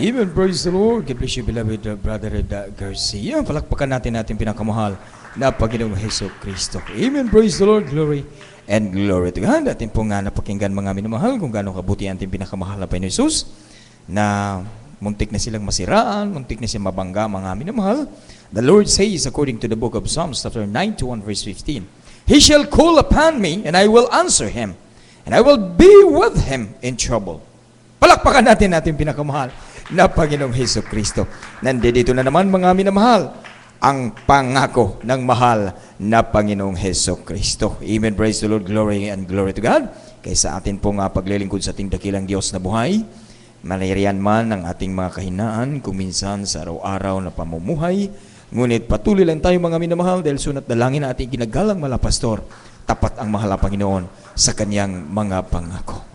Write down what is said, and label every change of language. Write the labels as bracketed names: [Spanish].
[English] Amen. Praise the Lord. God bless you, beloved Brother Garcia. [Filipino] Palakpakan natin pinakamahal na Panginoong Hesus Kristo. [English] Amen. Praise the Lord. Glory and glory to God. [Filipino] Atin po nga napakinggan mga minamahal kung gaano kabuti ang ating pinakamahal na Panginoon Hesus, na muntik na silang masiraan, muntik na silang mabangga mga minamahal. [English] The Lord says according to the book of Psalms chapter 91 verse 15, He shall call upon me and I will answer him and I will be with him in trouble. [Filipino] Palakpakan natin pinakamahal na Panginoong Hesus Kristo. Nandito na naman mga minamahal ang pangako ng mahal na Panginoong Hesus Kristo. [English] Amen. Praise the Lord. Glory and glory to God. [Filipino] Kaysa atin pong paglilingkod sa ating dakilang Diyos na buhay, maliriyan man ang ating mga kahinaan, kung minsan sa araw-araw na pamumuhay, ngunit patuloy lang tayo mga minamahal dahil sunat dalangin na ating ginagalang malapastor, tapat ang mahal na Panginoon sa kanyang mga pangako.